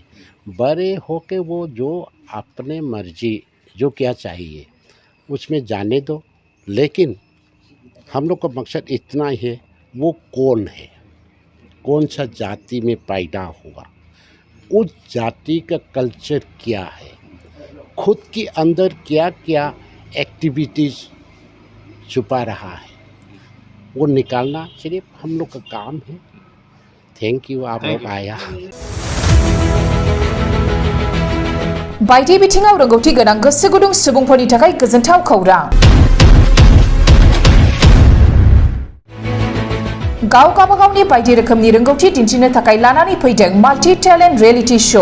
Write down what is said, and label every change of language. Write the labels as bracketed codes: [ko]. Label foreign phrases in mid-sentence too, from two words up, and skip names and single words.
[hi] बड़े होकर वो जो अपने मर्जी जो क्या चाहिए उसमें जाने दो, लेकिन हम लोग का मकसद इतना ही है, वो कौन है, कौन सा जाति में पैदा हुआ, उस जाति का कल्चर क्या है, खुद के अंदर क्या क्या एक्टिविटीज़ छुपा रहा है, वो निकालना सिर्फ हम लोग का काम है। [en] thank you, [hi] आप लोग आया। [brx] बायदि बिथिङाव रोंगौथि गोनां गोसो गुदुं सुबुंफोरनि थाखाय गोजोनथाव खौरां। गाव गावबागावनि बायदि रोखोमनि रोंगौथि दिन्थिनो थाखाय लानानै फैदों [en] multi talent reality show.